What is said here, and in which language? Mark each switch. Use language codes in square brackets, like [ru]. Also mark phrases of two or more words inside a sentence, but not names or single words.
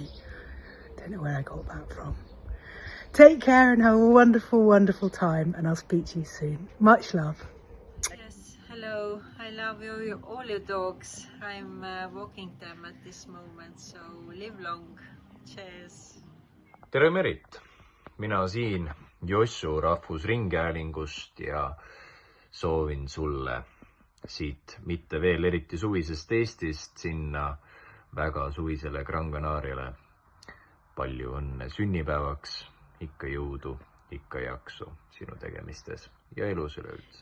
[en] Don't know where I got that from. Take care and have a wonderful, wonderful time, and I'll speak to you soon. Much love. Yes, hello. I love you, all your dogs. I'm walking them at this moment, so live long. Cheers. [et] Tere Merit! Mina siin Jossu Rahvusringhäälingust ja soovin sulle siit mitte veel eriti suvisest Eestist sinna väga suvisele Gran Canariale palju õnne sünnipäevaks, ikka jõudu, ikka jaksu sinu tegemistes ja elus üleüldse.